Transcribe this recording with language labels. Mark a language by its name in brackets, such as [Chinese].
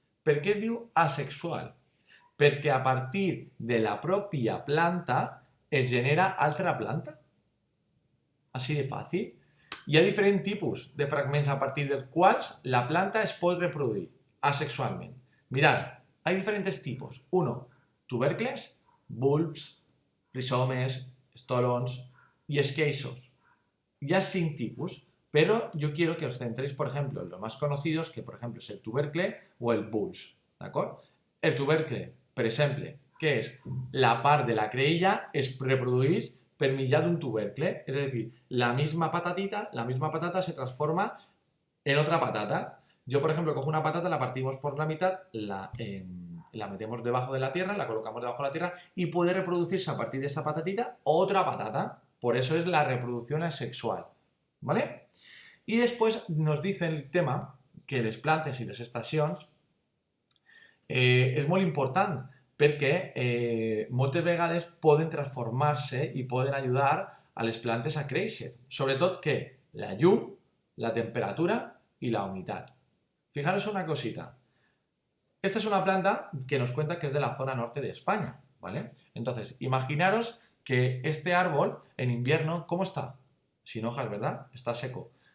[Catalan] Per què es diu asexual? Perquè a partir de la pròpia planta es genera altra planta. Així de fàcil. Hi ha diferents tipus de fragments a partir dels quals la planta es pot reproduir asexualment. [Spanish] Mirad, hay diferentes tipos. Uno, tubercles, bulbs, rizomes, estolons y esqueixos. Ya sin tipos, pero yo quiero que os centréis, por ejemplo, en los más conocidos, que por ejemplo es el tubercle o el bulbs, [Catalan] ¿d'acord? El tubercle, per exemple, que és la part de la creïlla es reprodueix per mitjà d'un tubercle, [Spanish] es decir, la misma patata se transforma en otra patata. Yo, por ejemplo, cojo una patata, la partimos por la mitad, la metemos debajo de la tierra, la colocamos debajo de la tierra y puede reproducirse a partir de esa patatita otra patata. Por eso es la reproducción asexual, ¿vale? Y después nos dice el tema que [Catalan] les plantes i les estacions és molt important perquè moltes vegades poden transformar-se i poden ayudar a les plantes a créixer. Sobretot que la llum, la temperatura y la humedad. [Spanish] Fijaros una cosita. Esta es una planta que nos cuenta que es de la zona norte de España, ¿vale? Entonces, imaginaros que este árbol en invierno, ¿cómo está? Sin hojas, ¿verdad? Está seco.